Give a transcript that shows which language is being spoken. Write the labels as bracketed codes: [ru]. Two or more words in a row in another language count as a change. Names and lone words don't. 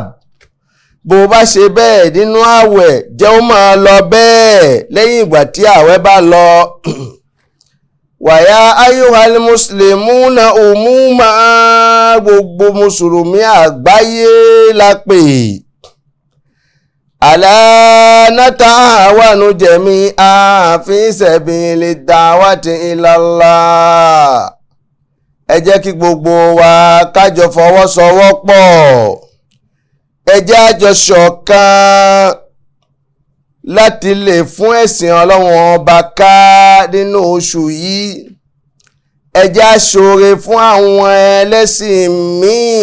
[yo] bó bá ṣe bẹ́ẹ̀ nínú ààwẹ̀, jẹ́ ó máa lọ bẹ́ẹ̀ lẹ́yìn ìgbà tí ààwẹ̀ bá lọ. wàyá [ar] أيها المسلمون عموما, [yo] gbogbo mùsùlùmí àgbáyé la pè. [ar] ألا نتعاون جميعا في سبيل دعوة إلى الله. [yo] ẹ jẹ́ kí gbogbo wa kájọ fọwọ́sowọ́pọ̀, ẹ jẹ́ àjọ ṣọ̀kan láti lè fún ẹ̀sìn Ọlọ́run ọba ká nínú oṣù yìí. ẹ jẹ́ aṣoore fún àwọn ẹlẹ́sìn míì.